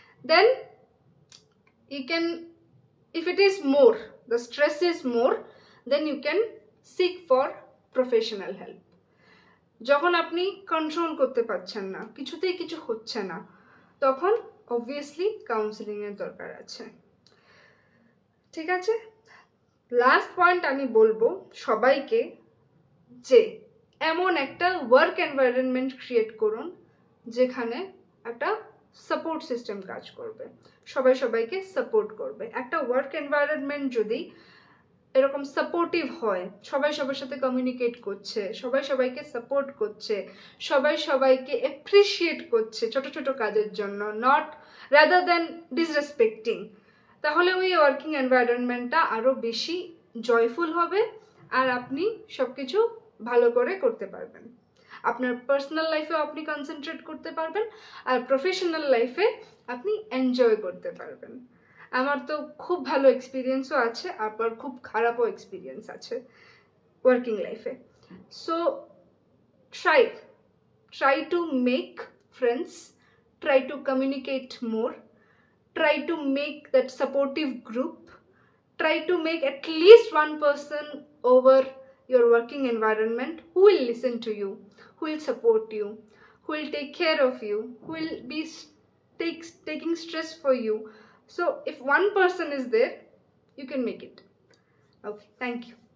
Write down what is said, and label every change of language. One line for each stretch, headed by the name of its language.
English: Then you can, if it is more, the stress is more, then you can seek for professional help.
Bangla: যখন আপনি control করতে পারছেন না, কিছুতেই কিছু হচ্ছে না, তখন অবভিয়াসলি কাউন্সেলিং এর দরকার আছে। ঠিক আছে, লাস্ট পয়েন্ট আমি বলবো সবাইকে যে এমন একটা ওয়ার্ক এনভায়রনমেন্ট ক্রিয়েট করুন যেখানে একটা সাপোর্ট সিস্টেম কাজ করবে, সবাই সবাইকে সাপোর্ট করবে। একটা ওয়ার্ক এনভায়রনমেন্ট যদি এরকম সাপোর্টিভ হয়, সবাই সবার সাথে কমিউনিকেট করছে, সবাই সবাইকে সাপোর্ট করছে, সবাই সবাইকে অ্যাপ্রিসিয়েট করছে ছোট ছোট কাজের জন্য,
English: not rather than disrespecting,
Bangla: তাহলে ওই ওয়ার্কিং এনভায়রনমেন্টটা আরও বেশি জয়ফুল হবে আর আপনি সব কিছু ভালো করে করতে পারবেন। আপনার পার্সোনাল লাইফেও আপনি কনসেন্ট্রেট করতে পারবেন আর প্রফেশনাল লাইফে আপনি এনজয় করতে পারবেন। আমার তো খুব ভালো এক্সপিরিয়েন্সও আছে, আবার খুব খারাপও এক্সপিরিয়েন্স আছে ওয়ার্কিং লাইফে।
English: So try to make friends, try to communicate more, try to make that supportive group, try to make at least one person over your working environment who will listen to you, who will support you, who will take care of you, who will be taking stress for you. So if one person is there, you can make it. Okay, thank you.